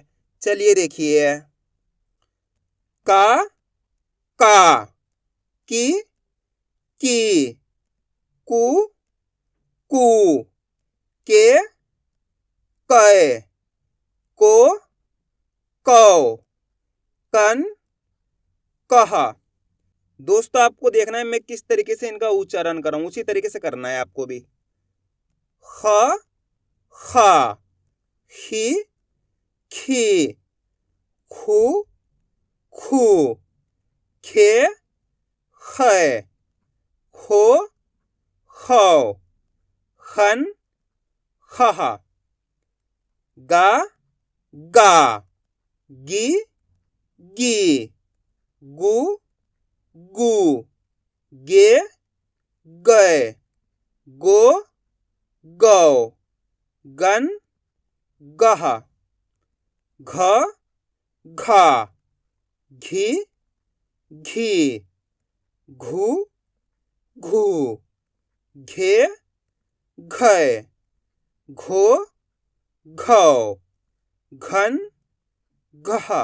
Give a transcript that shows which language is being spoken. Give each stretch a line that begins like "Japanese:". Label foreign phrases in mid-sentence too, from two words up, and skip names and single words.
Hindi: चलिए देखिए का की कु कु के कै को कौ कन कहा। दोस्तों आपको देखना है मैं किस तरीके से इनका उच्चारण कर रहा हूं, उसी तरीके से करना है आपको भी। ख खा, ही खी, खू खू, खे खे, खो खौ, खन खहा, गा गा, गी गी, गु गु, गे गए, गो गौ, गन गहा, घ घा, घी घी, घू घू, घे घै, घो घौ, घन घहा।